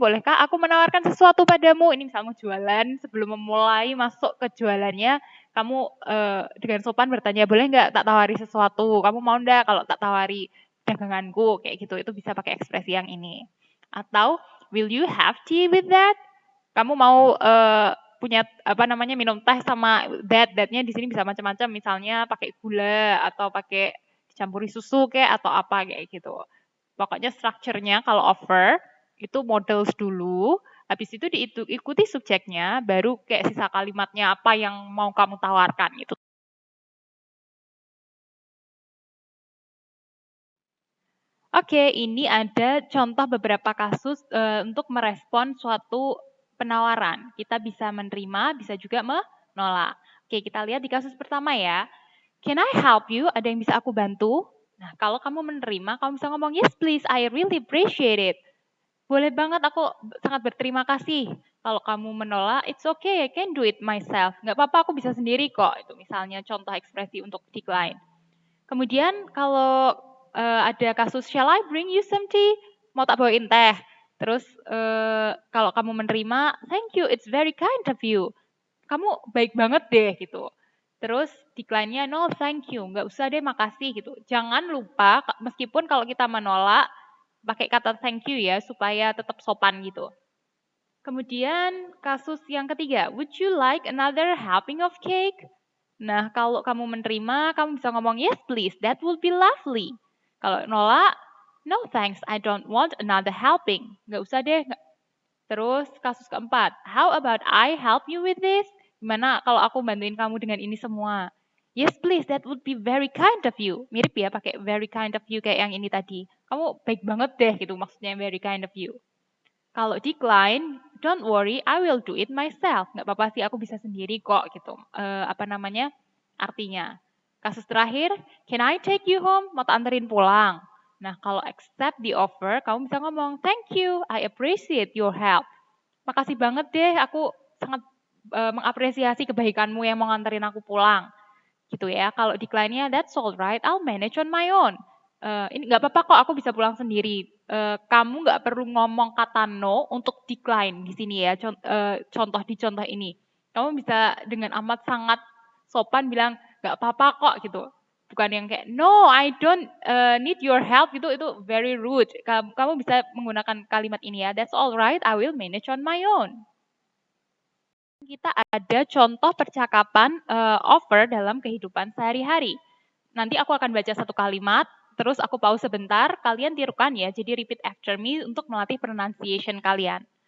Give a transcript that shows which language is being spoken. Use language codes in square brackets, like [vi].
[id] Bolehkah aku menawarkan sesuatu padamu? Ini misalnya jualan, sebelum memulai masuk ke jualannya, kamu dengan sopan bertanya, boleh nggak tak tawari sesuatu? Kamu mau nggak kalau tak tawari daganganku? Kayak gitu, itu bisa pakai ekspresi yang ini. [en] Atau, will you have tea with that? [id] Kamu mau punya apa namanya minum teh sama that-nya di sini bisa macam-macam, misalnya pakai gula atau pakai dicampuri susu kayak atau apa kayak gitu. Pokoknya strukturnya kalau offer itu models dulu, habis itu diikuti subjeknya, baru kayak sisa kalimatnya apa yang mau kamu tawarkan gitu. Oke, ini ada contoh beberapa kasus untuk merespon suatu penawaran. Kita bisa menerima, bisa juga menolak. Oke, kita lihat di kasus pertama ya. [en] Can I help you? [id] Ada yang bisa aku bantu? Nah, kalau kamu menerima, kamu bisa ngomong, [en] yes please, I really appreciate it. [id] Boleh banget, aku sangat berterima kasih. Kalau kamu menolak, [en] it's okay, I can do it myself. [id] Nggak apa-apa, aku bisa sendiri kok. Itu misalnya contoh ekspresi untuk decline. Kemudian kalau ada kasus, [en] shall I bring you some tea? [id] Mau tak bawain teh? Terus kalau kamu menerima, [en] thank you, it's very kind of you. [id] Kamu baik banget deh gitu. Terus decline-nya, [en] no thank you, [id] nggak usah deh makasih gitu. Jangan lupa, meskipun kalau kita menolak, pakai kata thank you ya, supaya tetap sopan gitu. Kemudian kasus yang ketiga, [en] would you like another helping of cake? [id] Nah, kalau kamu menerima, kamu bisa ngomong, [en] yes please, that would be lovely. [id] Kalau nolak, [en] no thanks, I don't want another helping. [id] Nggak usah deh. Terus kasus keempat, [en] how about I help you with this? [id] Gimana kalau aku bantuin kamu dengan ini semua? [en] Yes please, that would be very kind of you. [id] Mirip ya pakai [en] very kind of you [id] kayak yang ini tadi. Kamu baik banget deh gitu maksudnya [en] very kind of you. Kalau decline, don't worry, I will do it myself. [id] Nggak apa-apa sih, aku bisa sendiri kok gitu. Apa namanya? Artinya. Kasus terakhir, [en] can I take you home? [id] Mau tak anterin pulang? Nah, kalau [en] accept the offer, [id] kamu bisa ngomong, [en] thank you, I appreciate your help. [id] Makasih banget deh, aku sangat mengapresiasi kebaikanmu yang mau nganterin aku pulang. Gitu ya. Kalau decline-nya, [en] that's all right, I'll manage on my own. [id] Ini nggak apa-apa kok, aku bisa pulang sendiri. Kamu nggak perlu ngomong kata no untuk decline di sini ya. Contoh di contoh ini, kamu bisa dengan amat sangat sopan bilang nggak apa-apa kok gitu. Bukan yang kayak [en] no, I don't need your help gitu. [id] Itu [en] very rude. [id] Kamu bisa menggunakan kalimat ini ya. [en] That's all right, I will manage on my own. [id] Kita ada contoh percakapan offer dalam kehidupan sehari-hari. Nanti aku akan baca satu kalimat, terus aku pause sebentar, kalian tirukan ya, jadi repeat after me untuk melatih pronunciation kalian.